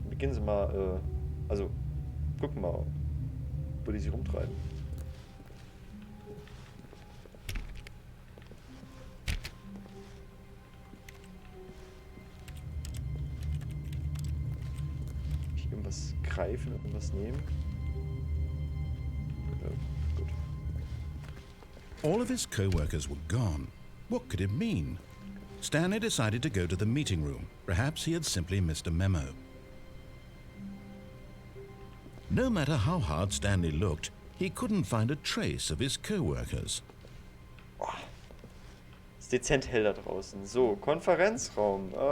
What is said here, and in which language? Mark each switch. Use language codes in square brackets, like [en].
[de] Beginnen Sie mal, also, gucken mal, wo die sich rumtreiben. Ich irgendwas greifen, irgendwas nehmen. Ja, gut. [en] All of his co-workers were gone. What could it mean? Stanley decided to go to the meeting room. Perhaps he had simply missed a memo. No matter how hard Stanley looked, he couldn't find a trace of his co-workers. [de] Oh, ist dezent hell da draußen. So, Konferenzraum.